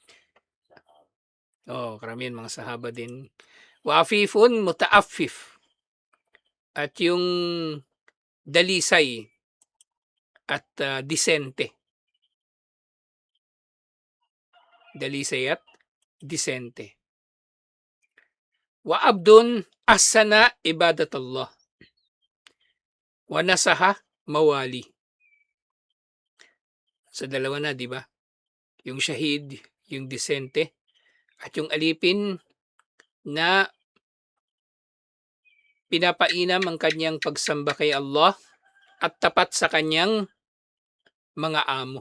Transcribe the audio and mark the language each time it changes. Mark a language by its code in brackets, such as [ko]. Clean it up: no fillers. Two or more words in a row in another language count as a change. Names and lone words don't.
[tl] Oh, karamihan mga sahaba din. [ar] وعفيف متعفف. [tl] At yung dalisay at disente. Dalisay at disente. [ar] وعبد أحسن عبادة الله. ونصح موالي. [tl] Sa dalawa na, di ba? Yung shahid, yung disente, at yung alipin na pinapainam ang kanyang pagsamba kay Allah at tapat sa kanyang mga amo.